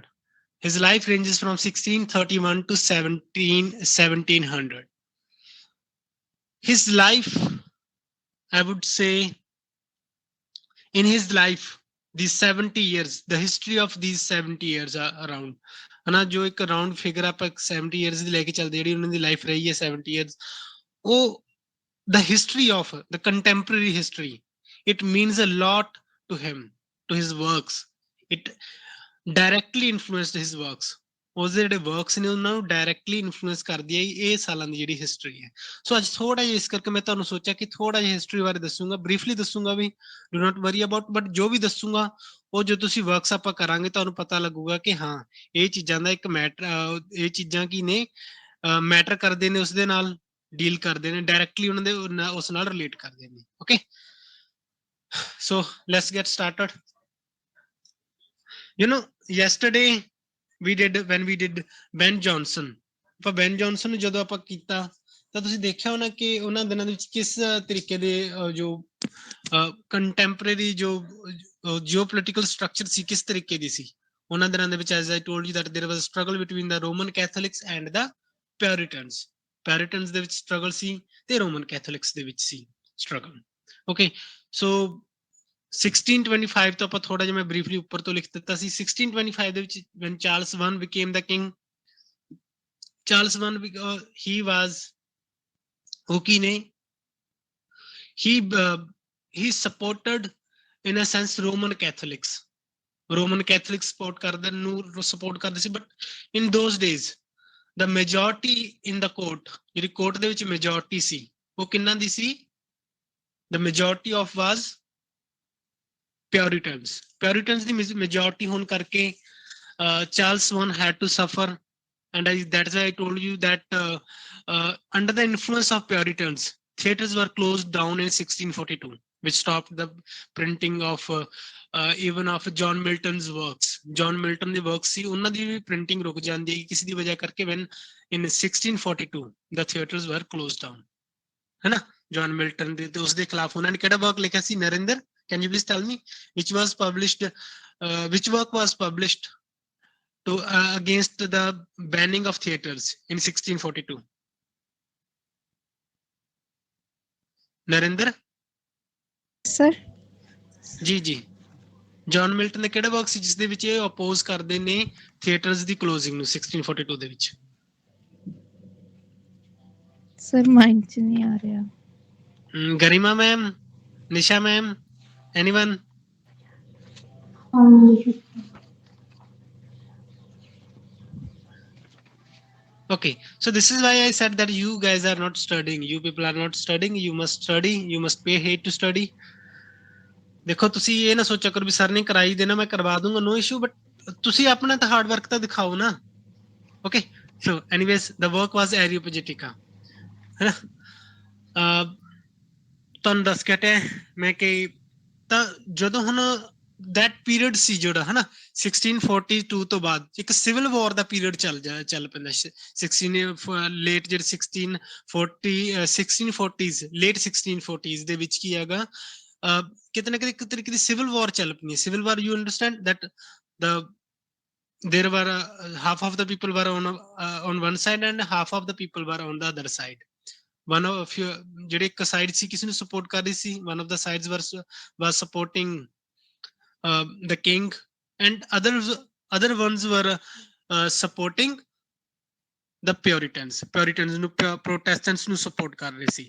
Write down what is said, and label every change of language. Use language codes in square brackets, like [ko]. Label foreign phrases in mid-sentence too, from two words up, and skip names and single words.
[en] His life ranges from 1631 to 1700. His life, I would say, in his life, these 70 years, the history of these 70 years are around. [pa] ਹਨਾ ਜੋ ਇੱਕ [en] round figure [pa] ਆਪਾਂ 70 years ਦੀ ਲੈ ਕੇ ਚੱਲਦੇ, ਜਿਹੜੀ ਉਹਨਾਂ ਦੀ ਲਾਈਫ ਰਹੀ ਹੈ 70 years, ਉਹ [en] the history of the contemporary history, it means a lot to him, to his works. It directly influenced his works. [pa] ਉਸਦੇ ਜਿਹੜੇ ਵਰਕਸ ਨੇ ਉਹਨਾਂ ਨੂੰ [en] directly influence [pa] ਕਰਦੀ ਹੈ ਇਹ ਸਾਲਾਂ ਦੀ ਜਿਹੜੀ ਹਿਸਟਰੀ ਹੈ। ਸੋ ਅੱਜ ਥੋੜਾ ਜਿਹਾ ਇਸ ਕਰਕੇ ਮੈਂ ਤੁਹਾਨੂੰ ਸੋਚਿਆ ਕਿ ਥੋੜਾ ਜਿਹਾ ਹਿਸਟਰੀ ਬਾਰੇ ਦੱਸੂਗਾ, ਬਰੀਫਲੀ ਦੱਸੂਗਾ ਵੀ, [en] do not worry about, [pa] ਬਟ ਜੋ ਵੀ ਦੱਸੂਗਾ ਉਹ ਜੋ ਤੁਸੀਂ ਵਰਕਸ ਆਪਾਂ ਕਰਾਂਗੇ ਤੁਹਾਨੂੰ ਪਤਾ ਲੱਗੂਗਾ ਕਿ ਹਾਂ ਇਹ ਚੀਜ਼ਾਂ ਦਾ ਇੱਕ ਮੈਟਰ, ਇਹ ਚੀਜ਼ਾਂ ਕੀ ਨੇ, ਮੈਟਰ ਕਰਦੇ ਨੇ, ਉਸਦੇ ਨਾਲ ਡੀਲ ਕਰਦੇ ਨੇ, ਡਾਇਰੈਕਟਲੀ ਉਹਨਾਂ ਦੇ ਉਸ ਨਾਲ ਰਿਲੇਟ ਕਰਦੇ ਨੇ। [en] okay, so let's get started. You know, yesterday when we did Ben Johnson, [pa] ਆਪਾਂ ਬੈਨ ਜੌਨਸਨ ਨੂੰ ਜਦੋਂ ਆਪਾਂ ਕੀਤਾ ਤਾਂ ਤੁਸੀਂ ਦੇਖਿਆ ਹੋਣਾ ਕਿ ਉਹਨਾਂ ਦਿਨਾਂ ਦੇ ਵਿੱਚ ਕਿਸ ਤਰੀਕੇ ਦੇ ਜੋ ਕੰਟੈਂਪਰੇਰੀ ਜੋ [en] geopolitical structure [pa] ਸੀ ਕਿਸ ਤਰੀਕੇ ਦੀ ਸੀ ਉਹਨਾਂ ਦਿਨਾਂ ਦੇ ਵਿੱਚ। [en] as I told you that there was struggle between the Roman Catholics and the Puritans. [pa] ਪਿਉਰਿਟਨਸ ਦੇ ਵਿੱਚ ਸਟਰਗਲ ਸੀ ਤੇ ਰੋਮਨ ਕੈਥੋਲਿਕਸ ਦੇ ਵਿੱਚ ਸੀ ਸਟਰਗਲ। ਓਕੇ, ਸੋ 1625 ਤੋਂ ਆਪਾਂ ਥੋੜਾ ਜਿਹਾ ਮੈਂ ਬਰੀਫਲੀ ਉੱਪਰ ਤੋਂ ਲਿਖ ਦਿੱਤਾ ਸੀ। [en] 1625 [pa] ਦੇ ਵਿੱਚ [en] when Charles I became the king, Charles I, he was, [pa] ਉਹ ਕੀ ਨੇ, [en] he supported in a sense Roman Catholics. [pa] Roman Catholics support ਕਰਦੇ ਸੀ, [en] but in those days the majority in the court, [pa] ਜਿਹੜੀ ਕੋਰਟ ਦੇ ਵਿੱਚ majority ਸੀ ਉਹ ਕਿੰਨਾਂ ਦੀ ਸੀ? [en] The majority of was Puritans. Puritans ਦੀ majority [pa] ਹੋਣ ਕਰਕੇ [en] Charles I had to suffer, and that's why I told you that under the influence of Puritans, theaters were closed down in 1642, which stopped the printing of even of John Milton's works. [pa] John Milton ਦੇ works ਸੀ ਉਹਨਾਂ ਦੀ ਵੀ ਪ੍ਰਿੰਟਿੰਗ ਰੁਕ ਜਾਂਦੀ ਹੈ ਕਿਸੇ ਦੀ ਵਜ੍ਹਾ ਕਰਕੇ। [en] when in 1642 the theaters were closed down, [pa] ਹੈ ਨਾ। ਜੌਨ ਮਿਲਟਨ ਦੇ ਤੇ ਉਸਦੇ ਖਿਲਾਫ ਉਹਨਾਂ ਨੇ ਕਿਹੜਾ ਵਰਕ ਲਿਖਿਆ ਸੀ? ਨਰਿੰਦਰ, [en] can you please tell me which was published, which work was published to against the banning of theaters in 1642? ਨਰਿੰਦਰ Sir. [pa] ਜੀ ਜੀ, ਜੌਨ ਮਿਲਟਨ ਦਾ ਕਿਹੜਾ ਵਰਕ ਸੀ ਜਿਸ ਦੇ ਵਿੱਚ ਇਹ ਅਪੋਜ਼ ਕਰਦੇ ਨੇ ਥੀਏਟਰਸ ਦੀ ਕਲੋਜ਼ਿੰਗ ਨੂੰ 1642 ਦੇ ਵਿੱਚ? Sir, mind ਚ ਨਹੀਂ ਆ ਰਿਹਾ। ਗਰਿਮਾ ਮੈਮ, ਨਿਸ਼ਾ ਮੈਮ, [en] anyone? Okay, so this is why I said that you guys are not studying. You people are not studying. You must study. You must pay heed to study. [pa] ਦੇਖੋ ਤੁਸੀਂ ਇਹ ਨਾ ਸੋਚਿਆ ਕਰੋ ਵੀ ਸਰ ਨੇ ਕਰਾਈ ਦੇਣਾ ਮੈਂ ਕਰਵਾ ਦੂੰਗਾ, [en] no issue, [pa] ਬਟ ਤੁਸੀਂ ਆਪਣਾ ਤਾਂ [en] hard work [pa] ਤਾਂ ਦਿਖਾਓ ਨਾ। [en] okay, so anyways the work was Areopagitica, [pa] ਹੈ ਨਾ। ਤੁਹਾਨੂੰ ਦੱਸ ਕੇ ਹਟਿਆ ਮੈਂ ਕਿ ਤਾਂ ਜਦੋਂ ਹੁਣ [en] that period [pa] ਸੀ ਜਿਹੜਾ ਹੈ ਨਾ 1642 ਤੋਂ ਬਾਅਦ ਇੱਕ [en] civil war [pa] ਦਾ ਪੀਰੀਅਡ ਚੱਲ ਪੈਂਦਾ। 16 ਲੇਟ ਜਿਹੜੇ 1640s ਲੇਟ 1640s ਦੇ ਵਿੱਚ ਕੀ ਹੈਗਾ, ਕਿਤੇ ਨਾ ਕਿਤੇ ਇੱਕ ਤਰੀਕੇ ਦੀ [en] civil war [pa] ਚੱਲ ਪਈ ਹੈ। [en] civil war, you understand that there were half of the people were on one side and half of the people were on the other side. One of [pa] ਜਿਹੜੇ ਇੱਕ ਸਾਈਡ ਸੀ ਕਿਸੇ ਨੂੰ ਸਪੋਰਟ ਕਰ ਰਹੀ ਸੀ, [en] one of the sides was supporting the king, and other ones were supporting the Puritans ਨੂੰ, Protestants ਨੂੰ support [pa] ਕਰ ਰਹੇ ਸੀ।